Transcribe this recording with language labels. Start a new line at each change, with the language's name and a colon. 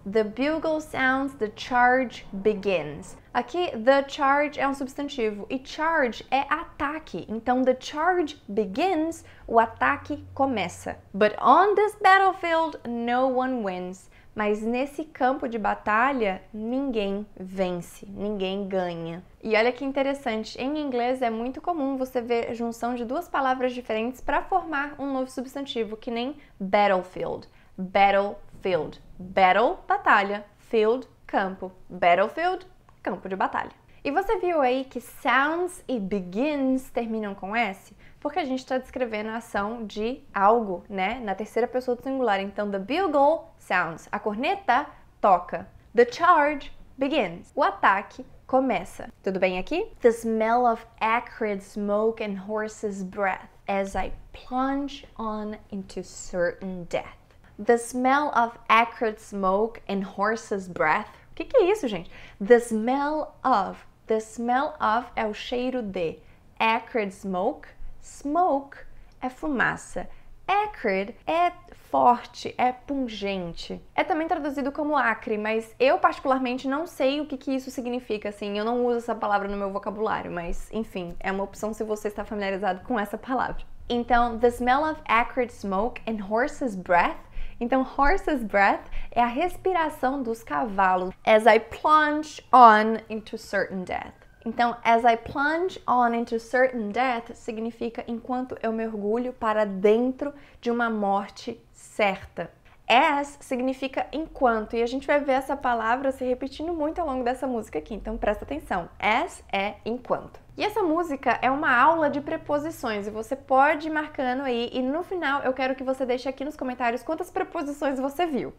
English: The bugle sounds, the charge begins.
Portuguese: Aqui,
English: the charge
Portuguese: é um substantivo e charge é ataque. Então,
English: the charge begins,
Portuguese: o ataque começa.
English: But on this battlefield, no one wins.
Portuguese: Mas nesse campo de batalha, ninguém vence, ninguém ganha. E olha que interessante, em inglês é muito comum você ver a junção de duas palavras diferentes para formar um novo substantivo, que nem battlefield. Battlefield. Battle, batalha. Field, campo. Battlefield, campo de batalha. E você viu aí que sounds e begins terminam com S? Porque a gente está descrevendo a ação de algo, né? Na terceira pessoa do singular. Então,
English: the bugle sounds.
Portuguese: A corneta toca.
English: The charge begins.
Portuguese: O ataque começa. Tudo bem aqui?
English: The smell of acrid smoke and horse's breath as I plunge on into certain death. The smell of acrid smoke and horse's breath.
Portuguese: O que é isso, gente?
English: The smell of. The smell of
Portuguese: é o cheiro de.
English: Acrid smoke.
Portuguese: Smoke é fumaça. Acrid é forte, é pungente. É também traduzido como acre, mas eu particularmente não sei o que isso significa, assim, eu não uso essa palavra no meu vocabulário, mas enfim, é uma opção se você está familiarizado com essa palavra. Então,
English: the smell of acrid smoke and horse's breath.
Portuguese: Então,
English: horse's breath
Portuguese: é a respiração dos cavalos.
English: As I plunge on into certain death.
Portuguese: Então,
English: as I plunge on into certain death
Portuguese: significa enquanto eu mergulho para dentro de uma morte certa. As significa enquanto, e a gente vai ver essa palavra se repetindo muito ao longo dessa música aqui, então presta atenção. As é enquanto. E essa música é uma aula de preposições, e você pode ir marcando aí, e no final eu quero que você deixe aqui nos comentários quantas preposições você viu.